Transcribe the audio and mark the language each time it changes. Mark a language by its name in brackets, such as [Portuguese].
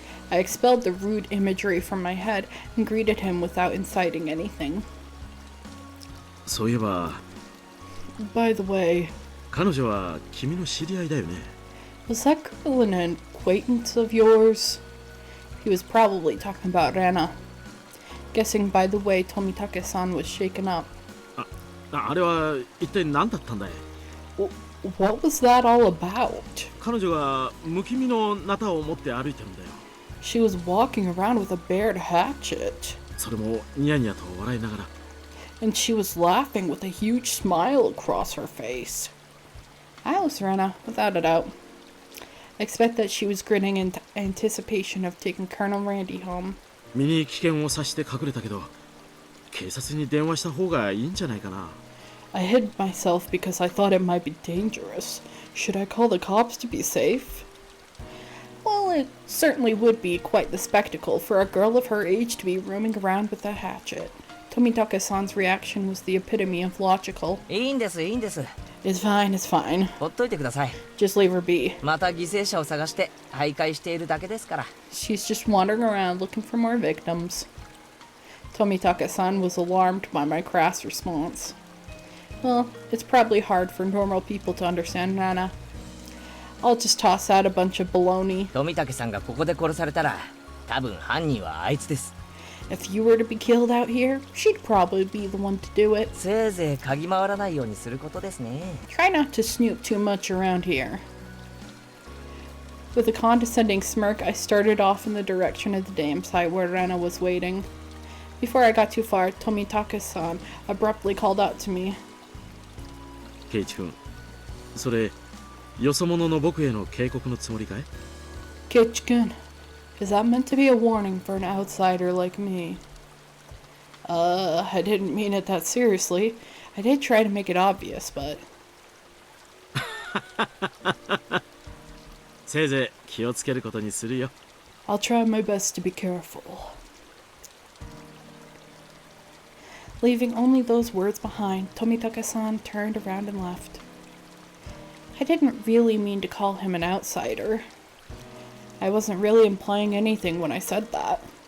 [English] I expelled the rude imagery from my head and greeted him without inciting anything. [Japanese] そういえば [English] By the way, [Japanese] 彼女は君の知り合いだよね。 [English] was that girl an acquaintance of yours? He was probably talking about Rana. Guessing by the way Tomitake-san was shaken up. [Japanese] あれは一体何だったんだい。 [English] What was that all about? [Japanese] 彼女が無気味のナタを持って歩いてるんだよ。 [English] She was walking around with a bared hatchet. [Japanese] それもニヤニヤと笑いながら。 [English] And she was laughing with a huge smile across her face. I was Rena, without a doubt. I expect that she was grinning in anticipation of taking Colonel Randy home. [Japanese] 身に危険を察して隠れたけど、警察に電話した方がいいんじゃないかな。 [English] I hid myself because I thought it might be dangerous. Should I call the cops to be safe? Well, it certainly would be quite the spectacle for a girl of her age to be roaming around with a hatchet. Tomitake-san's reaction was the epitome of logical. [Japanese] いいんですいいんです。 [English] It's fine, it's fine. [Japanese] ほっといてください。 [English] Just leave her be. [Japanese] また犠牲者を探して徘徊しているだけですから。 [English] She's just wandering around looking for more victims. Tomitake-san was alarmed by my crass response. Well, it's probably hard for normal people to understand Nana. I'll just toss out a bunch of baloney. [Japanese] 富武さんがここで殺されたら、多分犯人はあいつです。 [English] If you were to be killed out here, she'd probably be the one to do it. [Japanese] せいぜい嗅ぎ回らないようにすることですね。 [English] Try not to snoop too much around here. With a condescending smirk, I started off in the direction of the dam site where Rena was waiting. Before I got too far, Tomitake-san abruptly called out to me. [Japanese] ケイイチ君、それよそ者の僕への警告のつもりかい？ [English] Keiichi-kun, is that meant to be a warning for an outsider like me? I didn't mean it that seriously. I did try to make it obvious, but... [Japanese] せいぜい気をつけることにするよ。 [English] I'll try my best to be careful. Leaving only those words behind, Tomitake-san turned around and left. I didn't really mean to call him an outsider. I wasn't really implying anything when I said that.